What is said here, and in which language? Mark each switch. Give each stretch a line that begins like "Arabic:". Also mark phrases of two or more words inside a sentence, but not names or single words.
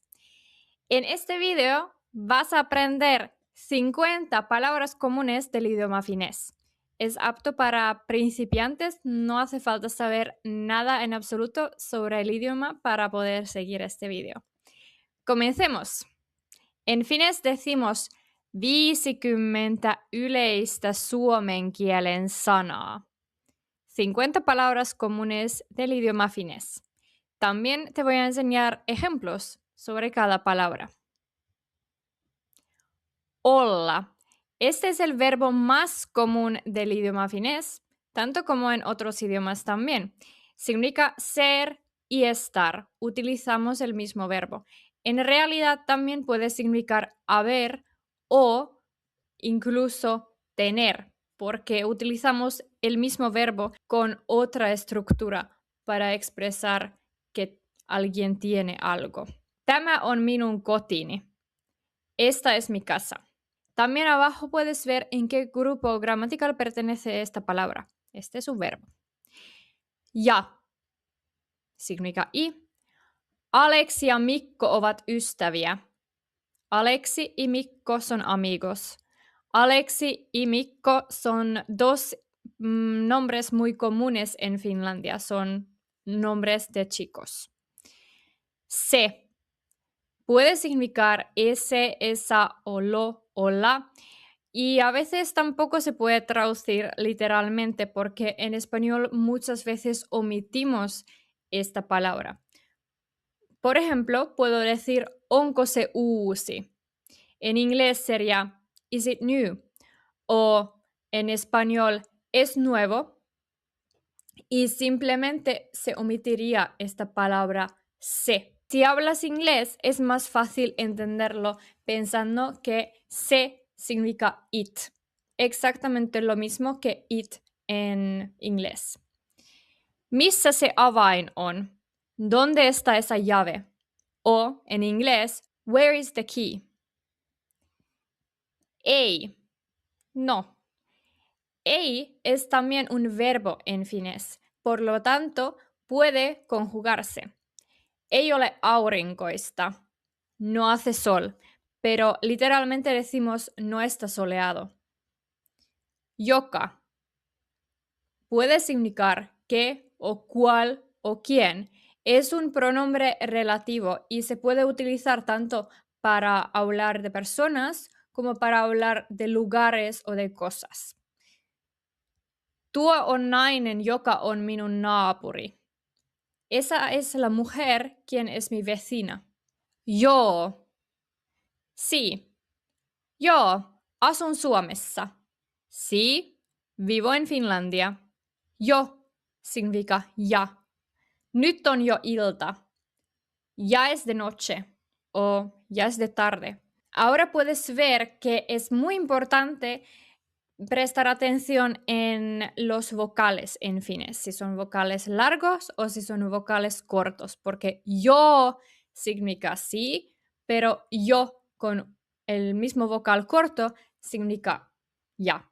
Spanish: En este video vas a aprender 50 palabras comunes del idioma finés. Es apto para principiantes, no hace falta saber nada en absoluto sobre el idioma para poder seguir este video. Comencemos. En finés decimos 50
Finnish: yleistä suomen kielen sanaa.
Spanish: 50 palabras comunes del idioma finés. También te voy a enseñar ejemplos sobre cada palabra. Olla. Este es el verbo más común del idioma finés, tanto como en otros idiomas también. Significa ser y estar. Utilizamos el mismo verbo. En realidad también puede significar haber o incluso tener, porque utilizamos el mismo verbo con otra estructura para expresar que alguien tiene algo.
Finnish: Tämä on minun kotini.
Spanish: Esta es mi casa. También abajo puedes ver en qué grupo gramatical pertenece esta palabra. Este es un verbo. Ja significa y.
Finnish: Aleksi ja Mikko ovat ystäviä.
Spanish: Aleksi y Mikko son amigos. Aleksi y Mikko son dos nombres muy comunes en Finlandia. Son nombres de chicos. Se puede significar ese, esa, o lo, o la. Y a veces tampoco se puede traducir literalmente porque en español muchas veces omitimos esta palabra. Por ejemplo, puedo decir
Finnish: onko se uusi.
Spanish: En inglés sería
English: is it new?
Spanish: O en español es nuevo. Y simplemente se omitiría esta palabra se. Si hablas inglés es más fácil entenderlo pensando que se significa it. Exactamente lo mismo que it en inglés.
Finnish: Missä se avain on?
Spanish: ¿Dónde está esa llave? O en inglés,
English: where is the key?
Spanish: Ei. No. Ei es también un verbo en finés, por lo tanto puede conjugarse.
Finnish: Ei ole aurinkoista,
Spanish: no hace sol, pero literalmente decimos no está soleado. Joka puede significar que o cual o quién. Es un pronombre relativo y se puede utilizar tanto para hablar de personas como para hablar de lugares o de cosas.
Finnish: Tuo on nainen, joka on minun naapuri.
Spanish: Esa es la mujer quien es mi vecina. Joo. Sí.
Finnish: Joo, asun Suomessa.
Spanish: Sí, vivo en Finlandia. Jo significa ya.
Finnish: Nyt on jo ilta.
Spanish: Ya es de noche o ya es de tarde. Ahora puedes ver que es muy importante prestar atención en los vocales en finés, si son vocales largos o si son vocales cortos, porque yo significa sí, pero yo con el mismo vocal corto significa ya.